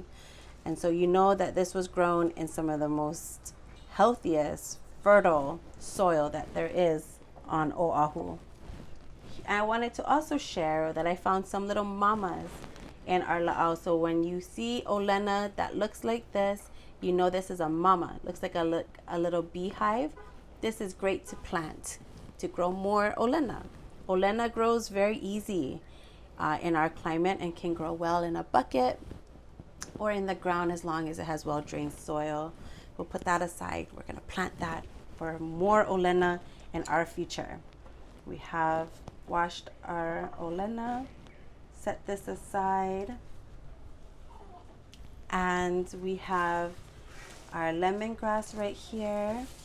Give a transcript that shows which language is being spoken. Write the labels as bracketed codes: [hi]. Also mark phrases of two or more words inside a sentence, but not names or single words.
[en] And so you know that this was grown in some of the most healthiest, fertile soil that there is on Oahu. And I wanted to also share that I found some little mamas in our la'au. So when you see ʻŌlena that looks like this, you know this is a mama. It looks like a little beehive. This is great to plant, to grow more ʻŌlena. ʻŌlena grows very easy in our climate and can grow well in a bucket or in the ground as long as it has well-drained soil. We'll put that aside. We're going to plant that for more ʻŌlena in our future. We have washed our ʻŌlena, set this aside, and we have our lemongrass right here.